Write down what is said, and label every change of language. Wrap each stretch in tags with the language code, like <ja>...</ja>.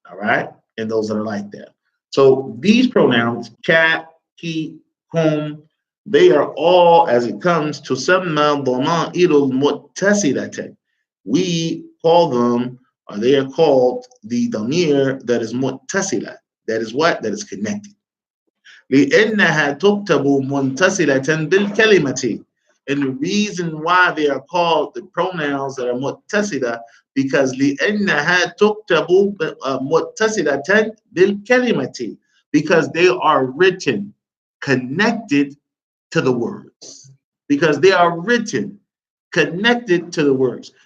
<en>All right, and those that are like that. So these pronouns, ka, ki, kum, they are all, as it comes to</en> <ar>samma dhama'irul muttasilatan.</ar> <en>We call them, or they are called the damir that is muttasila. That is what? That is connected.</en> <ar>لأنها تكتب متصلة بالكلمة.</ar> <en>And the reason why they are called the pronouns that are متصلة, because</en> <ar>لأنها تكتب متصلة بالكلمة,</ar> <en>because they are written connected to the words. Because they are written connected to the words.</en>